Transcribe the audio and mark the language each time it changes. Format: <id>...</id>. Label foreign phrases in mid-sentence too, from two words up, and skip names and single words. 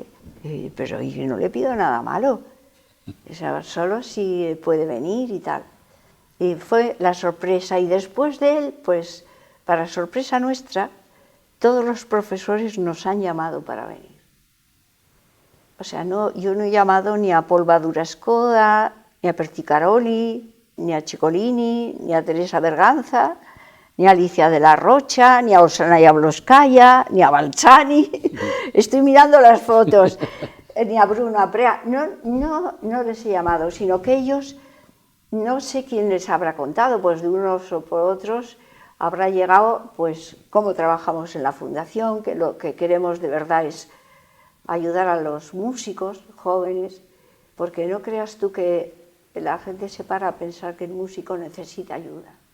<es>Pero y no le pido nada malo, o sea, solo si puede venir y tal. Y fue la sorpresa, y después de él, pues, para sorpresa nuestra, todos los profesores nos han llamado para venir. O sea, yo no he llamado ni a Polvadura Scoda, ni a Perticaroli, ni a Ciccolini, ni a Teresa Berganza, ni a Alicia de la Rocha, ni a Osana Jablonskaya, ni a Balzani. Estoy mirando las fotos, ni a Bruno Aprea. No les he llamado, sino que ellos, no sé quién les habrá contado, pues de unos o por otros habrá llegado, pues, cómo trabajamos en la fundación, que lo que queremos de verdad es ayudar a los músicos jóvenes, porque no creas tú que la gente se para a pensar que el músico necesita ayuda.</es>